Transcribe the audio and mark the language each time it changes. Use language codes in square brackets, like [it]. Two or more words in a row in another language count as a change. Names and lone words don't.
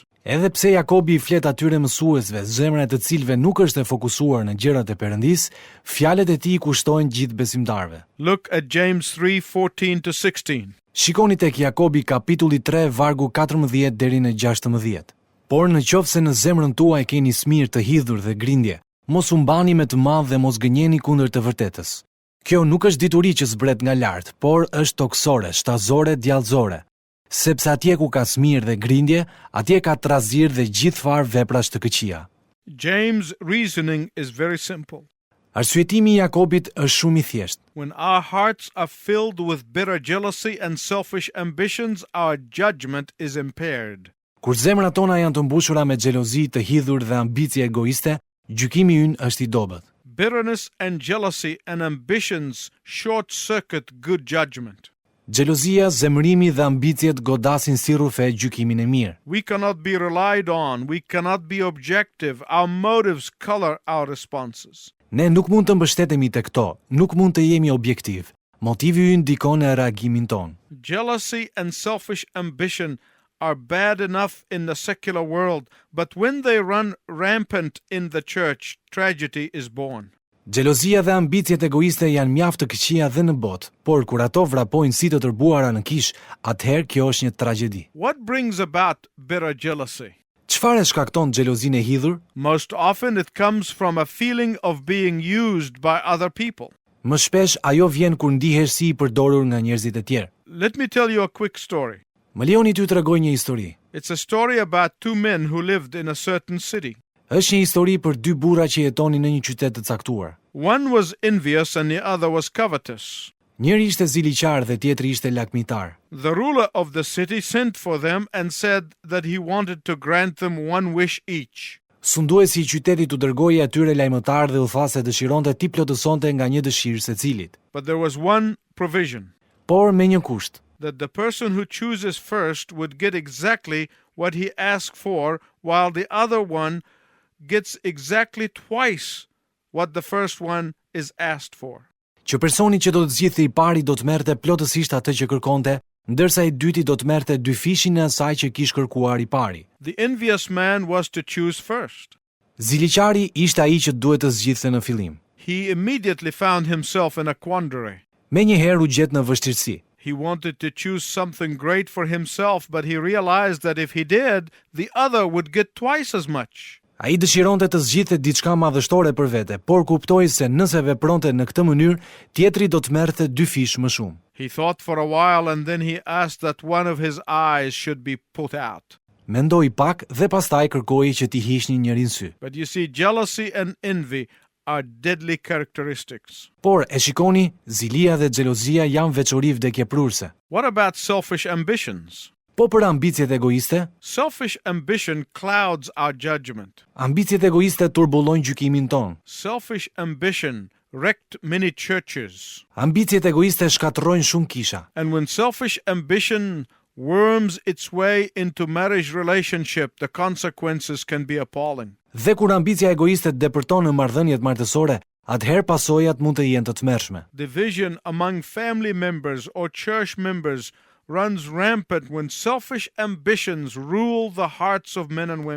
[sq] Edhe pse Jakobi i flet atyre mësuesve, zemra e të cilëve nuk është e fokusuar në gjërat e Perëndis, fjalët e tij kushtojnë gjithë besimtarëve. [en] Look at James 3:14 to 16. [sq] Shikoni tek Jakobi kapitulli 3 vargu 14 deri në 16. Por në qoftë se në zemrën tuaj keni smir të hidhur dhe grindje, mos u mbani me të madh dhe mos gënjeni kundër të vërtetës. Kjo nuk është dituri që zbret nga lart, por është toksore, shtazore, djallëzore. Sepse atje ku ka smir dhe grindje, atje ka trazir dhe gjithë farë veprash të këqija. [en] James' reasoning is very simple. [sq] Arsyetimi i Jakobit është shumë i thjeshtë. [en] When our hearts are filled with bitter jealousy and selfish ambitions, our judgment is impaired. [sq] Kur zemrat tona janë të mbushura me xhelozi, të hidhur dhe ambicie egoiste, gjykimi ynë është i dobët. [en] Bitterness and jealousy and ambitions short-circuit good judgment. [sq] Xhelozia, zemrimi dhe ambiciet godasin si rrufe gjykimin e mirë. [en] We cannot be relied on. We cannot be objective. Our motives color our responses. [sq] Ne nuk mund të mbështetemi te këto, nuk mund të jemi objektiv. Motivi ynë ndikon në reagimin ton. [en] Jealousy and selfish ambition are bad enough in the secular world, but when they run rampant in the church, tragedy is born. [sq] Xhelozia dhe ambiciet egoiste janë mjaft të këqija dhe në botë, por kur ato vrapojnë si të tërbuara në kish, atëherë kjo është një tragjedi. [en] What brings about bitter jealousy? [sq] Çfarë shkakton xhelozinë e hidhur? [en] Most often it comes from a feeling of being used by other people. [sq] Më shpesh ajo vjen kur ndihesh si i përdorur nga njerëzit e tjerë. [en] Let me tell you a quick story. [sq] Më lejoni t'ju tregoj një histori. [en] It's a story about two men who lived in a certain city. [sq] Është një histori për 2 burra që jetonin në një qytet të caktuar. [en] One was envious and the other was covetous. [sq] Njëri ishte ziliqar dhe tjetri ishte lakmitar. [en] The ruler of the city sent for them and said that he wanted to grant them one wish each. [sq] Sunduesi i qytetit u dërgoi atyre lajmëtar dhe u tha se dëshironte t'i plotësonte nga një dëshirë secilit. [en] But there was one provision, [sq] Por me një kusht, [en] that the person who chooses first would get exactly what he asked for, while the other one gets exactly twice what the first one is asked for. [sq] që personi që do të zgjidhte i pari do të merrte plotësisht atë që kërkonte, ndërsa i dyti do të merrte 2 fishin e asaj që kishte kërkuar i pari. [en] The envious man was to choose first. [sq] Ziliqari ishte ai që duhet të zgjidhte në fillim. [en] He immediately found himself in a quandary. [sq] Menjëherë u gjet në vështirësi. [en] He wanted to choose something great for himself, but he realized that if he did, the other would get twice as much. [sq] Ai dëshironte të zgjidhte diçka madhështore për vete, por kuptoi se nëse vepronte në këtë mënyrë, tjetri do të merrte 2 fish më shumë. [en] He thought for a while and then he asked that one of his eyes should be put out. [sq] Mendoi pak dhe pastaj kërkoi që t'i hiqnin njërin sy. [en] But you see, jealousy and envy are deadly characteristics. [sq] Por e shikoni, zilia dhe xhelozia janë veçori vdekjeprurse. [en] What about selfish ambitions? [sq] Po për ambicjet egoiste, [en] Selfish ambition clouds our judgment. [sq] ambicjet egoiste turbullojnë gjykimin ton. [en] Selfish ambition wrecked many churches. [sq] Ambicjet egoiste shkatërrojnë shumë kisha. [en] And when selfish ambition worms its way into marriage relationship, the consequences can be appalling. [sq] Dhe kur ambicia egoiste depërton në marrëdhëniet martësore, atëherë pasojat mund të jenë të tmerrshme. [en] Division among family members or church members runs rampant when selfish ambitions rule the hearts of men and women.